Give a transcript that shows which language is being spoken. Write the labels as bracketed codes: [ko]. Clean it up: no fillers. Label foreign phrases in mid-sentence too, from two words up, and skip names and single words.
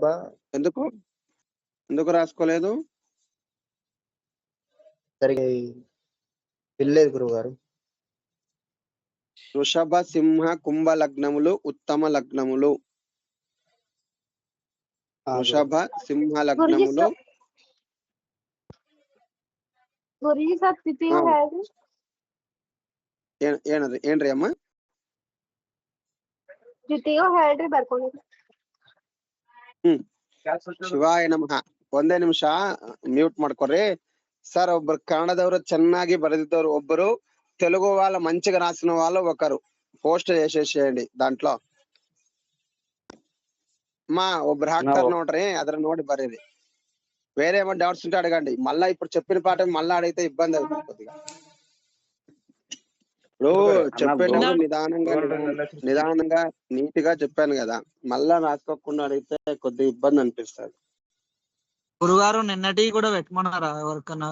[te] ఎందుకు ఎందుకు రాసుకోలేదు? సరిగా వెళ్ళలేదు గురుగారు. వృషభ, సింహ, కుంభ లగ్నములు ఉత్తమ లగ్నములు. వృషభ, సింహ లగ్నములు. [hi] गुरुजी साहब तिथि हाँ। है [kn] ಏನ್ರಿ ಅಮ್ಮ? द्वितीय ಹೇಳ್ರಿ ಬರ್ಕೊಂಡಿದ್ದೆ. ಶಿವಾಯ ನಮಃ. ಒಂದೇ ನಿಮಿಷ ಮ್ಯೂಟ್ ಮಾಡ್ಕೊರಿ ಸರ್. ಒಬ್ಬರು ಕನ್ನಡದವರು ಚೆನ್ನಾಗಿ ಬರೆದಿದ್ದವರು ಒಬ್ಬರು, [te] తెలుగు వాళ్ళ మంచిగా రాసిన వాళ్ళు ఒకరు పోస్ట్ చేసేసేయండి దాంట్లో. [kn] మా ಒಬ್ರು ಹಾಕ್ತಾರ ನೋಡ್ರಿ, ಅದ್ರ ನೋಡಿ ಬರೀರಿ. [te] వేరే ఏమో డౌట్స్ ఉంటే అడగండి. మళ్ళా ఇప్పుడు చెప్పిన పాట మళ్ళా అడిగితే ఇబ్బంది అవుతుంది కొద్దిగా. ఇప్పుడు చెప్పేటప్పుడు నిదానంగా నీట్ గా చెప్పాను కదా, మళ్ళా రాసుకోకుండా అడిగితే కొద్దిగా ఇబ్బంది అనిపిస్తుంది. గురుగారు నిన్నటి కూడా పెట్టమన్నారా ఎవరికన్నా?